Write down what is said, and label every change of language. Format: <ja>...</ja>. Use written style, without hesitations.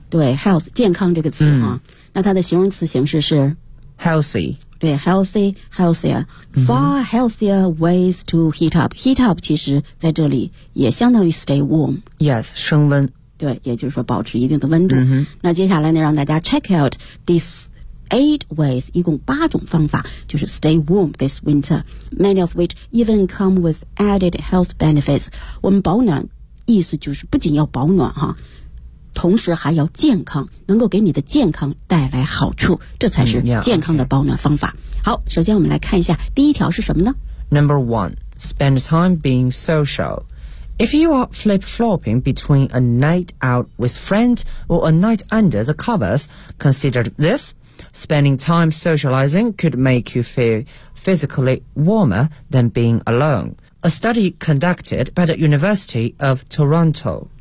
<zh>对 ，health 健康这个词啊，那它的形容词形式是</zh> <en>healthy。对 ，healthier far healthier ways to heat up。 heat up</en> <zh>其实在这里也相当于</zh> <en>stay warm。</en> <zh>Yes， 升温。对，也就是说保持一定的温度。那接下来呢，让大家</zh> <en>check out this 8 ways，</en> <zh>一共八种方法，就是</zh> <en>stay warm this winter， many of which even come with added health benefits。</en> <zh>我们保暖，意思就是不仅要保暖哈。同时还要健康，能够给你的健康带来好处，这才是健康的保暖方法。好，首先我们来看一下第一条是什么呢？</zh> <en>Number one, spend time being social. If you are flip-flopping between a night out with friends or a night under the covers, consider this. Spending time socializing could make you feel physically warmer than being alone. A A study conducted by the University of Toronto.</en>